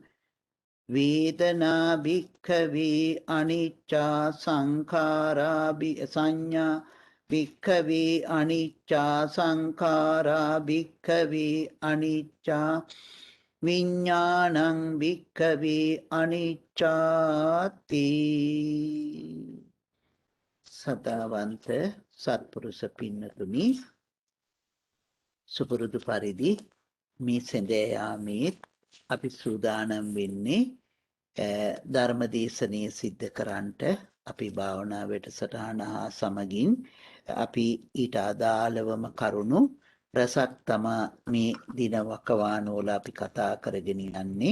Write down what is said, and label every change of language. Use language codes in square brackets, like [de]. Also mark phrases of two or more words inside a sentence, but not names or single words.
[pi] වේදනා භික්ඛවේ අනිච්චා සංඛාරා සංඥා භික්ඛවේ අනිච්චා සංඛාරා භික්ඛවේ අනිච්චා විඤ්ඤාණං භික්ඛවේ අනිච්ඡාති [si] සදාවන්ත සත්පුරුෂ පින්නතුනි සුපුරුදු පරිදි මේ සඳයාමේ අපි සූදානම් වෙන්නේ ධර්මදේශනය සිද්ධ කරන්නට අපි භාවනා වැඩසටහන හා සමගින් අපි ඊට අදාළවම කරුණු රසක් තමා මේ දින වකවානුවල අපි කතා කරගෙන යන්නේ.